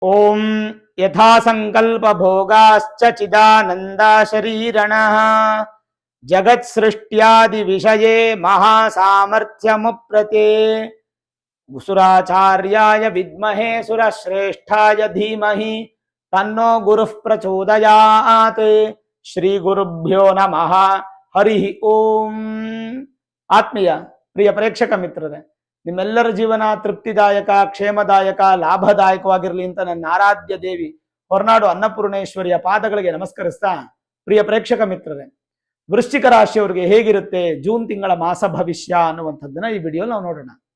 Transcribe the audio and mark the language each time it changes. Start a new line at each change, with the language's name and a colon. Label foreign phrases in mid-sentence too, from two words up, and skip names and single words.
Sanskrit: ओम यथा संकल्प भोगाश्च चिदानंदा शरीरणः जगत् सृष्ट्यादि विषये महासामर्थ्यमुप्रते सुराचार्याय विद्महे सुरश्रेष्ठाय धीमहि तन्नो गुरुः प्रचोदयात्। श्री गुरुभ्यो नमः। हरि ओम।
Kannada: ಆತ್ಮೀಯ ಪ್ರಿಯ ಪ್ರೇಕ್ಷಕ ಮಿತ್ರರೇ, ನಿಮ್ಮೆಲ್ಲರ ಜೀವನ ತೃಪ್ತಿದಾಯಕ, ಕ್ಷೇಮದಾಯಕ, ಲಾಭದಾಯಕವಾಗಿರಲಿ ಅಂತ ನನ್ನ ಆರಾಧ್ಯ ದೇವಿ ಹೊರನಾಡು ಅನ್ನಪೂರ್ಣೇಶ್ವರಿಯ ಪಾದಗಳಿಗೆ ನಮಸ್ಕರಿಸ್ತಾ, ಪ್ರಿಯ ಪ್ರೇಕ್ಷಕ ಮಿತ್ರರೇ, ವೃಶ್ಚಿಕ ರಾಶಿಯವರಿಗೆ ಹೇಗಿರುತ್ತೆ ಜೂನ್ ತಿಂಗಳ ಮಾಸ ಭವಿಷ್ಯ ಅನ್ನುವಂಥದ್ದನ್ನ ಈ ವಿಡಿಯೋ ನಾವು ನೋಡೋಣ.